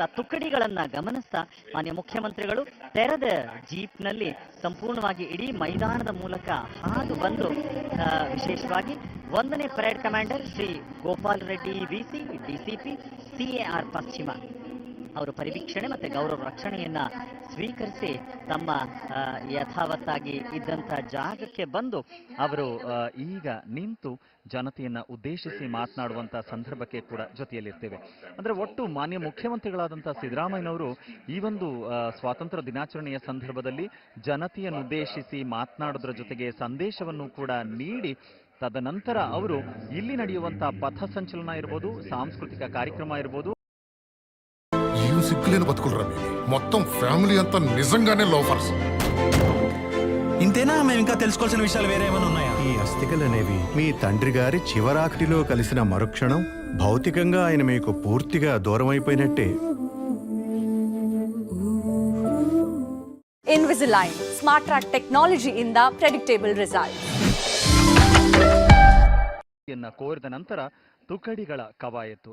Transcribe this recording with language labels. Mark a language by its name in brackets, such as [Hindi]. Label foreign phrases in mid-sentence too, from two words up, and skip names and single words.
[Kannada] ತುಕಡಿಗಳನ್ನ ಗಮನಿಸ್ತಾ ಮಾನ್ಯ ಮುಖ್ಯಮಂತ್ರಿಗಳು ತೆರೆದ ಜೀಪ್ನಲ್ಲಿ ಸಂಪೂರ್ಣವಾಗಿ ಇಡೀ ಮೈದಾನದ ಮೂಲಕ ಹಾದು ಬಂದು ವಿಶೇಷವಾಗಿ 1ನೇ [English] parade commander [Kannada] ಶ್ರೀ ಗೋಪಾಲ್ ರೆಡ್ಡಿ VC, DCP, CAR ಪಶ್ಚಿಮ ಅವರು ಪರಿವೀಕ್ಷಣೆ ಮತ್ತು ಗೌರವ ರಕ್ಷಣೆಯನ್ನ ಸ್ವೀಕರಿಸಿ ತಮ್ಮ ಯಥಾವತ್ತಾಗಿ ಇದ್ದಂಥ ಜಾಗಕ್ಕೆ ಬಂದು ಅವರು ಈಗ ನಿಂತು ಜನತೆಯನ್ನ ಉದ್ದೇಶಿಸಿ ಮಾತನಾಡುವಂಥ ಸಂದರ್ಭಕ್ಕೆ ಕೂಡ ಜೊತೆಯಲ್ಲಿರ್ತೇವೆ. ಅಂದರೆ ಒಟ್ಟು ಮಾನ್ಯ ಮುಖ್ಯಮಂತ್ರಿಗಳಾದಂಥ ಸಿದ್ದರಾಮಯ್ಯನವರು ಈ ಒಂದು ಸ್ವಾತಂತ್ರ್ಯ ದಿನಾಚರಣೆಯ ಸಂದರ್ಭದಲ್ಲಿ ಜನತೆಯನ್ನು ಉದ್ದೇಶಿಸಿ ಮಾತನಾಡೋದ್ರ ಜೊತೆಗೆ ಸಂದೇಶವನ್ನು ಕೂಡ ನೀಡಿ ತದನಂತರ ಅವರು ಇಲ್ಲಿ ನಡೆಯುವಂತಹ ಪಥ ಸಂಚಲನ ಇರ್ಬೋದು, ಸಾಂಸ್ಕೃತಿಕ ಕಾರ್ಯಕ್ರಮ ಇರ್ಬೋದು. [Telugu] ఏం సిగ్గులేని బతుకులరా మీది. మొత్తం ఫ్యామిలీ అంతా నిజంగానే లోఫర్స్. ఇంతేనా? మేము ఇంకా తెలుసుకోవాల్సిన విషయాలు వేరే ఏమైనా ఉన్నాయా? ఈ అస్థికలనేవి మీ తండ్రి గారి చివరాఖరిలో కలిసిన మరుక్షణం భౌతికంగా ఆయన మీకు పూర్తిగా దూరం అయిపోయినట్టే. [English] Invisalign, smart track technology in the predictable results. [Kannada] ಕೋರಿದ ನಂತರ ತುಕಡಿಗಳ ಕವಾಯತ್ತು.